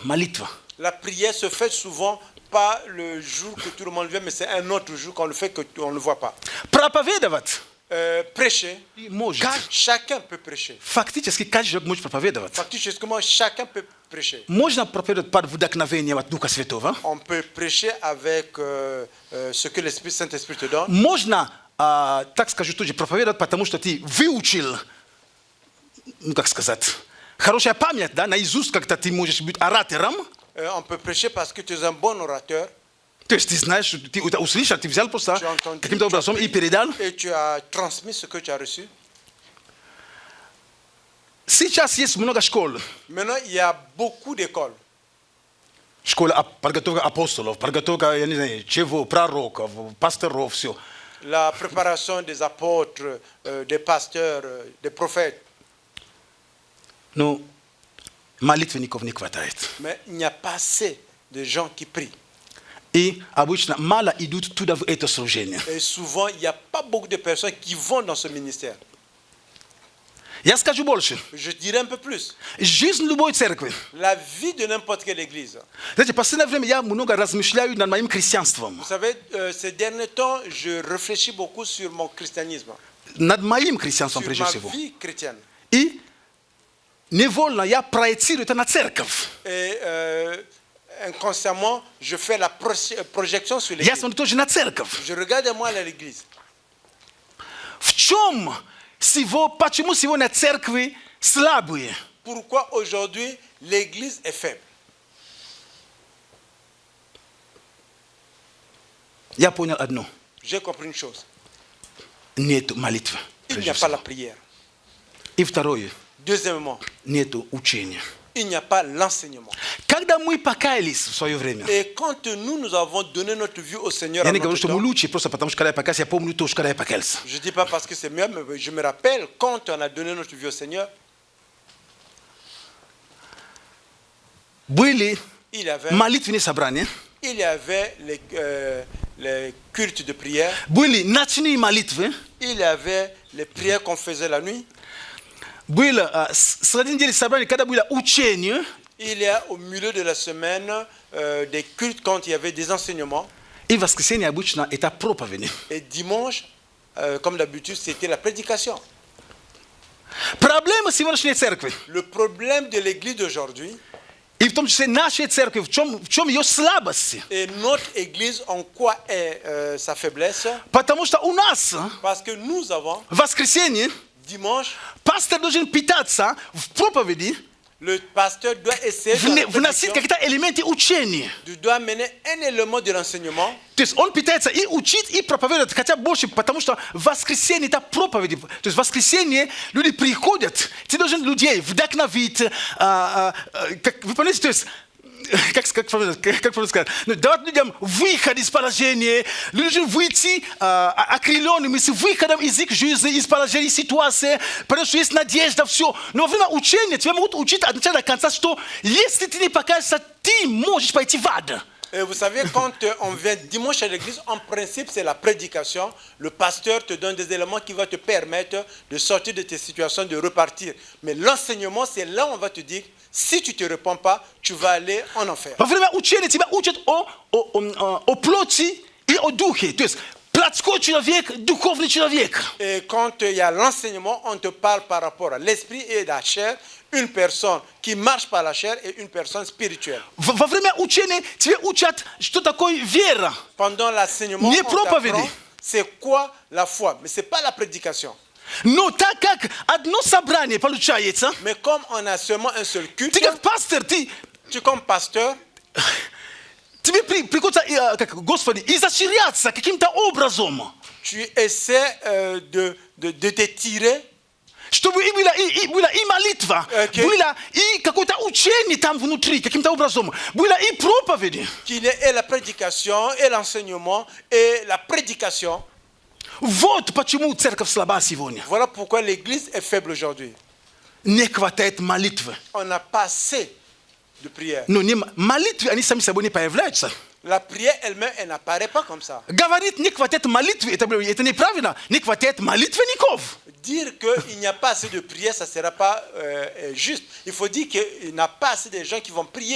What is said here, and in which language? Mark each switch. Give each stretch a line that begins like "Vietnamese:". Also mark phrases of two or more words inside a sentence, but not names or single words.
French: La prière se fait souvent pas le jour que tout le monde vient, mais c'est un autre jour qu'on le fait qu'on ne le voit pas.
Russian: Проповедовать
French: Prêcher,
Russian: может.
French: chacun peut prêcher.
Russian: Фактически каждый человек может проповедовать. Фактически,
French: chacun peut prêcher.
Russian: Можно проповедовать под вдохновением от Духа Святого.
French: On peut prêcher avec ce que l'Esprit Saint-Esprit te donne.
Russian: Можно так скажу тоже, проповедовать, потому что ты выучил, ну как сказать, хорошая память, да, наизусть как-то ты можешь быть оратором.
French: On peut prêcher parce que tu es un bon orateur.
Russian: То есть ты знаешь, ты услышал, ты взял просто каким-то образом и передал.
French: Et tu as transmis ce que tu as reçu.
Russian: Сейчас есть много школ.
French: Maintenant, il y a beaucoup d'écoles.
Russian: Школа подготовка апостолов, подготовка, я не знаю, чего, пророков, пасторов, все.
French: La préparation des apôtres, des pasteurs, des prophètes.
Russian: Но молитвенников не хватает.
French: Mais il n'y a pas assez de gens qui prient.
Russian: И обычно мало идут туда в это служение.
French: Et souvent, il n'y a pas beaucoup de personnes qui vont dans ce ministère.
Russian: Я скажу больше.
French: Je dirais un peu plus.
Russian: Жизнь любой церкви.
French: La vie de n'importe quelle église.
Russian: Знаете, в последнее время я много размышляю над моим христианством.
French: Vous savez, ces derniers temps, je réfléchis beaucoup sur mon christianisme,
Russian: Над моим христианством
French: sur
Russian: прежде
French: ma
Russian: всего.
French: vie chrétienne.
Russian: И невольно я проецирую это на церковь.
French: Et inconsciemment, je fais la projection sur
Russian: Я
French: l'église.
Russian: смотрю тоже на церковь.
French: Je regarde moi à l'église.
Russian: В чем почему сегодня церкви слабые?
French: Pourquoi aujourd'hui l'église est faible?
Russian: Я понял одно.
French: J'ai compris une chose.
Russian: Нет молитвы.
French: Il n'y a pas la prière.
Russian: И второе.
French: Deuxièmement,
Russian: Нет учения.
French: il n'y a pas l'enseignement.
Russian: Когда мы покаялись в свое время,
French: Et quand nous avons donné notre vie au Seigneur,
Russian: я
French: à
Russian: не говорю,
French: notre
Russian: что мы
French: temps,
Russian: лучше, просто потому что когда я покаялся, я помню то, что когда я покаялся.
French: je ne dis pas parce que c'est mieux, mais je me rappelle quand on a donné notre vie au Seigneur,
Russian: Были
French: il y avait
Russian: молитвенные собрания,
French: les cultes de prière,
Russian: были ночные молитвы,
French: il y avait les prières qu'on faisait la nuit,
Russian: было среди недели собрания, когда было учение,
French: il y a au milieu de la semaine des cultes quand il y avait des enseignements,
Russian: и в воскресенье обычно это проповеди.
French: et dimanche, comme d'habitude, c'était la prédication.
Russian: Проблема сегодняшней церкви,
French: Le problème de l'église d'aujourd'hui,
Russian: и в том числе нашей церкви, в чем ее слабости?
French: et notre église, en quoi est sa faiblesse?
Russian: Потому что у нас
French: Parce que nous avons,
Russian: в воскресенье
French: dimanche,
Russian: пастор должен питаться в проповеди,
French: le pasteur doit essayer dans la
Russian: вносить
French: prédication,
Russian: какие-то элементы учения.
French: tu dois mener un élément de l'enseignement.
Russian: То есть он питается и учит, и проповедует, хотя больше, потому что в воскресенье это проповеди. То есть в воскресенье люди приходят, ты должен людей вдохновить, вы понимаете, то есть, как сказать, давать людям выход из положения, люди должны выйти окрыленными с выходом из их жизни, из положения ситуации, потому что есть надежда, все. Но во время учения тебя могут учить от начала до конца, что если ты не покаешься, ты можешь пойти в ад.
French: Et vous savez, quand on vient dimanche à l'église, en principe, c'est la prédication. Le pasteur te donne des éléments qui vont te permettre de sortir de tes situations, de repartir. Mais l'enseignement, c'est là où on va te dire, si tu ne te réponds pas, tu vas aller en enfer.
Russian: Во время учения тебя учат о плоти и о духе. То есть плотской человек, духовный человек.
French: Et quand il y a l'enseignement, on te parle par rapport à l'esprit et à la chair. Une personne qui marche par la chair et une personne spirituelle.
Russian: Во время учения тебе учат, что такое вера.
French: Pendant l'enseignement,
Russian: Не
French: on
Russian: проповеди.
French: t'apprend c'est quoi la foi. Mais ce n'est pas la prédication.
Russian: Но так как одно собрание получается,
French: Mais comme on a seulement un seul culte,
Russian: ты как пастор, ты
French: tu comme pasteur,
Russian: тебе приходится, Господи, изощряться каким-то образом,
French: tu essaies de t'étirer,
Russian: чтобы и была и молитва, Okay. было и какое-то учение там внутри, каким-то образом, было и проповеди.
French: qu'il y ait la prédication et l'enseignement et la prédication.
Russian: Вот почему церковь слаба сегодня.
French: Voilà pourquoi l'église est faible aujourd'hui.
Russian: Не хватает молитвы.
French: On n'a pas assez de prière.
Russian: Но не молитвы, они сами собой не появляются.
French: La prière elle-même, elle n'apparaît pas comme ça.
Russian: Говорит, не хватает молитвы, это неправильно. Не хватает молитвенников.
French: Dire qu'il n'y a pas assez de prière, ça ne sera pas juste. Il faut dire qu'il n'y a pas assez de gens qui vont prier.